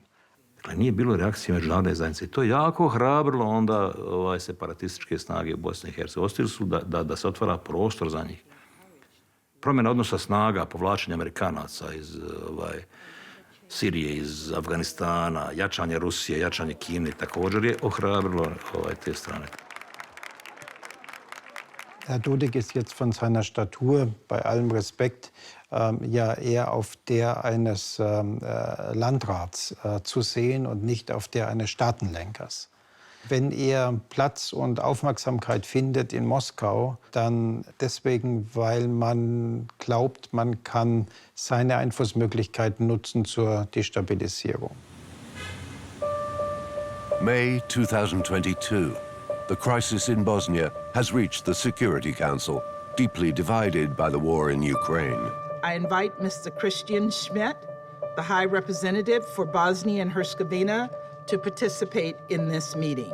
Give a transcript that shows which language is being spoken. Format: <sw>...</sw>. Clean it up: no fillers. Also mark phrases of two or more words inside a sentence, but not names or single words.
<bs>Nije bilo reakcije međunarodne zajednice. To je jako hrabrilo onda separatističke snage u Bosni i Hercegovini. Ostili su da se otvara prostor za njih. Promjena odnosa snaga, povlačenje Amerikanaca iz Sirije, iz Afganistana, jačanje Rusije, jačanje Kine, također je ohrabrilo te strane.</bs> <de>Herr Dodik ist jetzt von seiner Statur, bei allem Respekt, ja eher auf der eines Landrats zu sehen und nicht auf der eines Staatenlenkers. Wenn er Platz und Aufmerksamkeit findet in Moskau, dann deswegen, weil man glaubt, man kann seine Einflussmöglichkeiten nutzen zur Destabilisierung.</de> <en>May 2022. The crisis in Bosnia has reached the Security Council, deeply divided by the war in Ukraine. I invite Mr. Christian Schmidt, the High Representative for Bosnia and Herzegovina, to participate in this meeting.</en>